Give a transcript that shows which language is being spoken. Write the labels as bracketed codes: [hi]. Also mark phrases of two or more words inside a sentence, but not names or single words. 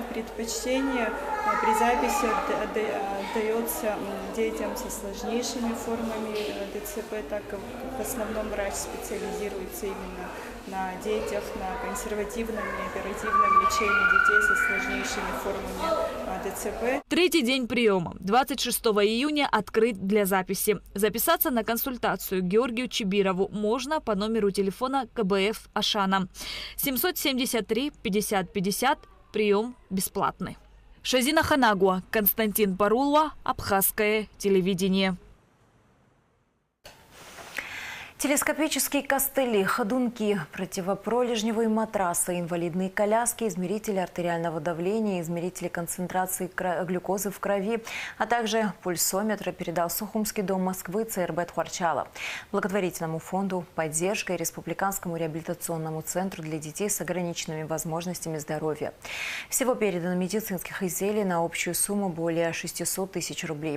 [ru] Предпочтение при записи отдается детям со сложнейшими формами ДЦП, так как в основном врач специализируется именно на детях, на консервативном и оперативном лечении детей со сложнейшими формами ДЦП. Третий день приема. 26 июня открыт для записи. Записаться на консультацию Георгию Чибирову можно по номеру телефона КБФ «Ашана». 773 50 50. Прием бесплатный. Шазина Ханагуа, Константин Парулова, Абхазское телевидение. Телескопические костыли, ходунки, противопролежневые матрасы, инвалидные коляски, измерители артериального давления, измерители концентрации глюкозы в крови, а также пульсометры передал Сухумский дом Москвы ЦРБ Тхварчала, благотворительному фонду «Поддержка» и Республиканскому реабилитационному центру для детей с ограниченными возможностями здоровья. Всего передано медицинских изделий на общую сумму более 600 тысяч рублей.